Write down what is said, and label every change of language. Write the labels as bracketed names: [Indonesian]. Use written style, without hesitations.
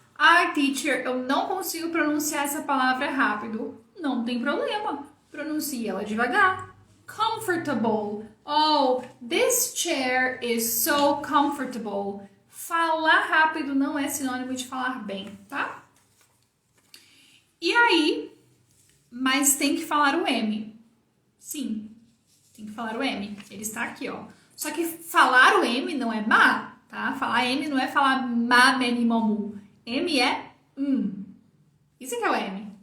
[Portuguese] Ah, teacher, eu não consigo pronunciar essa palavra rápido. Não tem problema. Pronuncie ela devagar. Comfortable. [English] Oh, this chair is so comfortable. [Portuguese] Falar rápido não é sinônimo de falar bem, tá? E aí, mas tem que falar o M. Sim, tem que falar o M. Ele está aqui, ó. Só que falar o M não é ma, tá? Falar M não é falar ma, meni, momu. M é Isso aqui é o M.